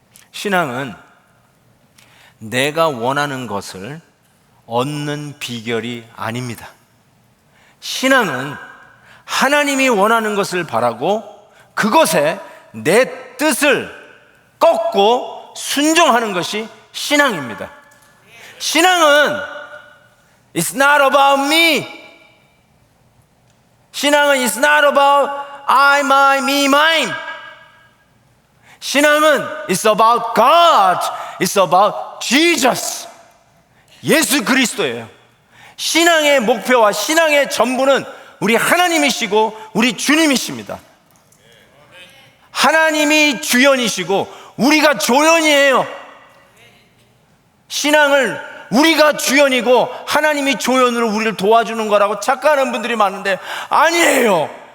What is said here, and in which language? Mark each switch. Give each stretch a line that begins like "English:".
Korean: 신앙은 내가 원하는 것을 얻는 비결이 아닙니다. 신앙은 하나님이 원하는 것을 바라고 그것에 내 뜻을 꺾고 순종하는 것이 신앙입니다. 신앙은
English: It's not about me.
Korean: 신앙은
English: It's not about I, my, me, mine.
Korean: 신앙은
English: It's about God. It's about Jesus.
Korean: 예수 그리스도예요. 신앙의 목표와 신앙의 전부는 우리 하나님이시고 우리 주님이십니다. 하나님이 주연이시고 우리가 조연이에요. 신앙을 우리가 주연이고 하나님이 조연으로 우리를 도와주는 거라고 착각하는 분들이 많은데 아니에요.